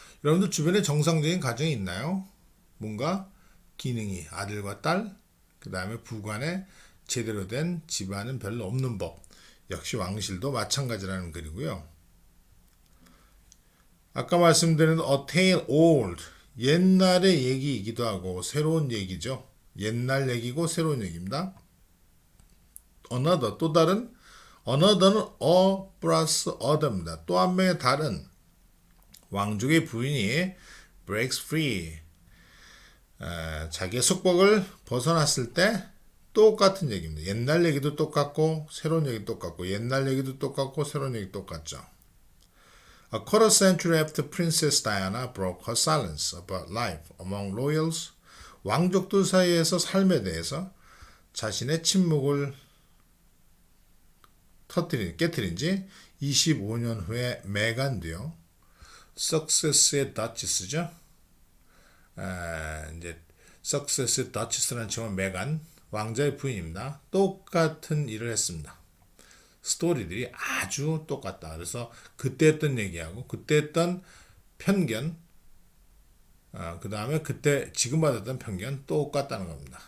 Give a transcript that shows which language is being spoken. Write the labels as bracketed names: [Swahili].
[Korean] 여러분들 주변에 정상적인 가정이 있나요? 뭔가 기능이 아들과 딸, 그 다음에 부관에 제대로 된 집안은 별로 없는 법. 역시 왕실도 마찬가지라는 글이고요. 아까 말씀드린 A Tale Old, 옛날의 얘기이기도 하고 새로운 얘기죠. 옛날 얘기고 새로운 얘기입니다. Another, 또 다른, Another는 A plus other입니다. 또 한 명의 다른 왕족의 부인이 breaks free, 자기의 속박을 벗어났을 때 똑같은 얘기입니다. 옛날 얘기도 똑같고 새로운 얘기도 똑같고 옛날 얘기도 똑같고 새로운 얘기도 똑같죠. [English] A quarter century after Princess Diana broke her silence about life among royals, [Korean] 왕족들 사이에서 삶에 대해서 자신의 침묵을 깨트린 지 25년 후에 메간도요. 석세스의 더치스죠. 이제 석세스의 더치스라는 친구는 메간, 왕자의 부인입니다. 똑같은 일을 했습니다. 스토리들이 아주 똑같다. 그래서 그때 했던 얘기하고 그때 했던 편견, 그 다음에 그때 지금 받았던 편견 똑같다는 겁니다.